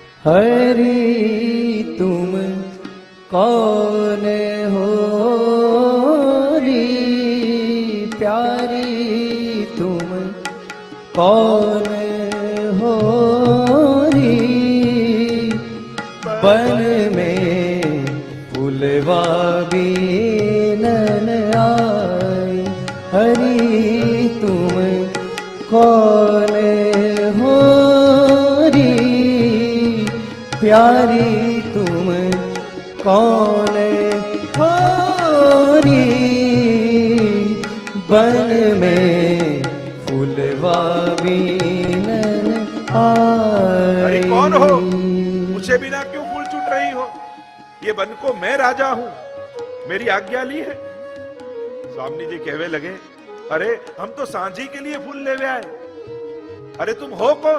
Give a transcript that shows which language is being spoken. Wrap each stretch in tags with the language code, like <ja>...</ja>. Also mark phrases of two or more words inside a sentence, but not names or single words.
<hi>हरी तुम कौन होरी प्यारी तुम कौन होरी બન में फूलवा बीनन आए. हरी तुम कौन होरी प्यारी तुम कौन होरी बन में फूलवा बीनन अरे आए. कौन हो? पूछे बिना क्यों फूल चूट रही हो? ये बन को मैं राजा हूं, मेरी आज्ञा ली है. स्वामी जी कहने लगे, अरे हम तो सांझी के लिए फूल ले आए. अरे तुम हो कौन?</hi>